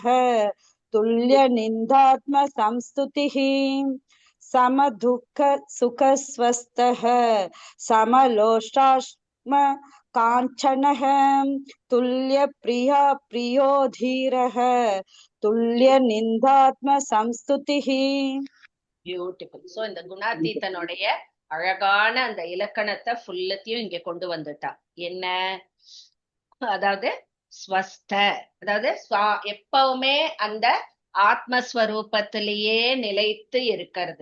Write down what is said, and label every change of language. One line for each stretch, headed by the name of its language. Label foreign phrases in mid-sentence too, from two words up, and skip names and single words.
Sanskrit: तुल्य निन्दात्म संस्तुतिः. सम दुःख सुख स्वस्थः. समलोष्टाश्म काञ्चनः. तुल्य प्रिया प्रियो धीरः. तुल्य निन्दात्म संस्तुतिः.
Tamil: பியூட்டிஃபுல். சோ இந்த குணாதீதனுடைய அழகான அந்த இலக்கணத்தை ஃபுல்லத்தையும் இங்க கொண்டு வந்துட்டா. என்ன? அதாவது ஸ்வஸ்த, அதாவது எப்பவுமே அந்த ஆத்மஸ்வரூபத்திலேயே நிலைத்து இருக்கிறது.